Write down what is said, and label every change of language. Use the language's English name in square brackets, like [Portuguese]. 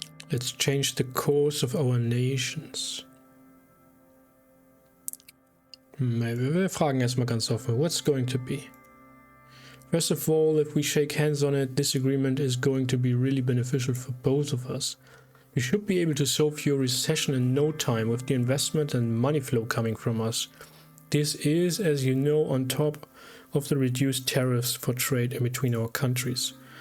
[English] Let's change the course of our nations. [German] Wir fragen erstmal ganz offen. [English] What's going to be? First of all, if we shake hands on it, this agreement is going to be really beneficial for both of us. We should be able to solve your recession in no time with the investment and money flow coming from us. This is, as you know, on top of the reduced tariffs for trade in between our countries.